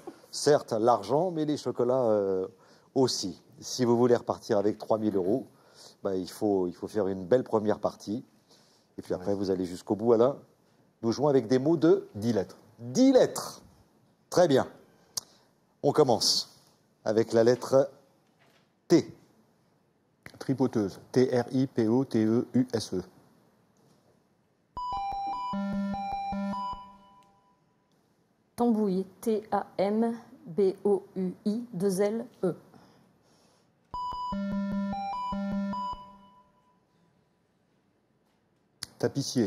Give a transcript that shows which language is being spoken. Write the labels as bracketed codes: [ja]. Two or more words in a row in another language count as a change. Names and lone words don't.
[fr] Certes, l'argent, mais les chocolats aussi. Si vous voulez repartir avec 3 000 €, il faut faire une belle première partie. Et puis après, vous allez jusqu'au bout, Alain. Nous jouons avec des mots de 10 lettres. 10 lettres. Très bien. On commence avec la lettre T. Tripoteuse. T-R-I-P-O-T-E-U-S-E. Tambouille, T-A-M-B-O-U-I-2-L-E. Tapissier.